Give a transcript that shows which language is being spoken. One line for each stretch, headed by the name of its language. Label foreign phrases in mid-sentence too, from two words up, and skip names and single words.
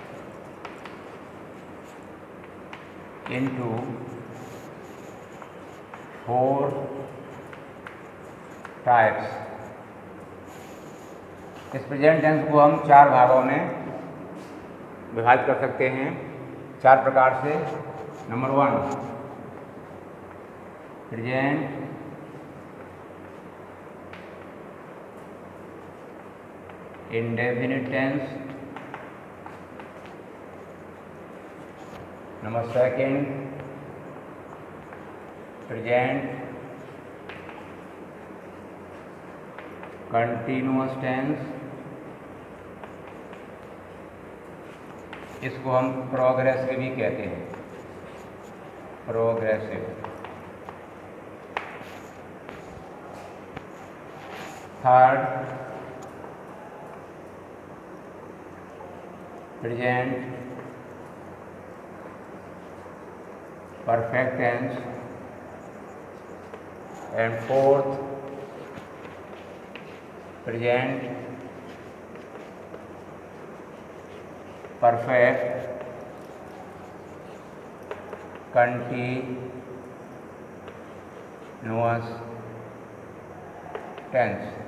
English: into 4 types.
Hindi: इस
English: present tense
Hindi: को हम 4 भागों में विभाजित कर सकते हैं, 4 प्रकार से।
English: number 1 present indefinite tense, number 2 present continuous tense,
Hindi: इसको हम प्रोग्रेसिव भी कहते हैं, प्रोग्रेसिव।
English: third present perfect tense, and fourth present perfect continuous tense।